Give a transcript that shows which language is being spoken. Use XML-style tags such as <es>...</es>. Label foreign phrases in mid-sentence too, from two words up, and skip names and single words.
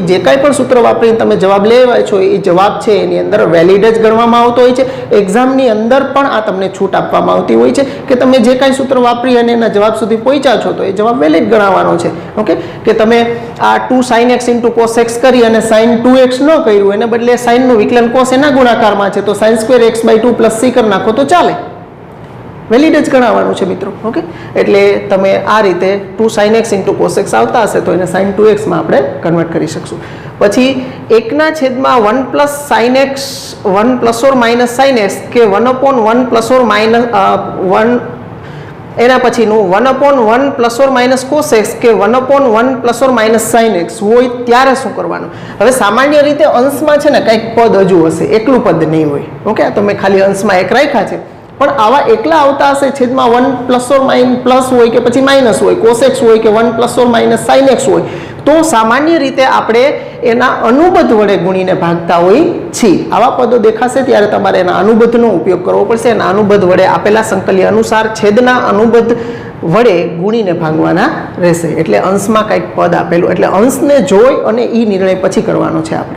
<gu>જે કાંઈ પણ સૂત્ર વાપરીને તમે જવાબ લેવાય છો એ જવાબ છે એની અંદર વેલિડ જ ગણવામાં આવતો હોય છે. એક્ઝામની અંદર પણ આ તમને છૂટ આપવામાં આવતી હોય છે કે તમે જે કાંઈ સૂત્ર વાપરી અને એના જવાબ સુધી પહોંચ્યા છો તો એ જવાબ વેલિડ ગણાવવાનો છે. ઓકે કે તમે આ</gu> <en>2 sin x into cos x</en> <gu>કરી અને</gu> <en>sin 2x</en> <gu>ન કર્યું એને બદલે sin નું વિકલન cos એના ગુણાકારમાં છે તો</gu> <en>sin square x by 2 plus c</en> <gu>કરી નાખો તો ચાલે વેલિડ જ ગણાવવાનું છે મિત્રો. ઓકે એટલે તમે આ રીતે</gu> <en>2 sin x into cos x</en> <gu>આવતા હશે તો એને</gu> <en>sin 2x</en> <gu>માં આપણે કન્વર્ટ કરી શકશું. પછી 1 ના છેદમાં</gu> <en>1 plus sin x 1 plus or minus sin x</en> <gu>કે</gu> <en>1 upon 1 plus or minus 1</en> <gu>એના પછીનું</gu> <en>1 upon 1 plus or minus cos x</en> <gu>કે</gu> <en>1 upon 1 plus or minus sin x</en> <gu>હોય ત્યારે શું કરવાનું? હવે સામાન્ય રીતે અંશમાં છે ને કંઈક પદ હજુ હશે એકલું પદ નહીં હોય. ઓકે તો મેં ખાલી અંશમાં એક રાખ્યા છે પણ આવા એકલા આવતા હશે છેદમાં</gu> <en>1 plus or minus</en> <gu>પ્લસ હોય કે પછી માઇનસ હોય</gu> <en>cos x</en> <gu>હોય કે</gu> <en>1 plus or minus sin x</en> <gu>હોય તો સામાન્ય રીતે આપણે એના અનુબદ્ધ વડે ગુણીને ભાગતા હોય છીએ. આવા પદો દેખાશે ત્યારે તમારે એના અનુબદ્ધનો ઉપયોગ કરવો પડશે. એના અનુબદ્ધ વડે આપેલા સંકલ્ય અનુસાર છેદના અનુબદ્ધ વડે ગુણીને ભાગવાના રહેશે. એટલે અંશમાં કંઈક પદ આપેલું એટલે અંશને જોઈ અને એ નિર્ણય પછી કરવાનો છે આપણે.</gu>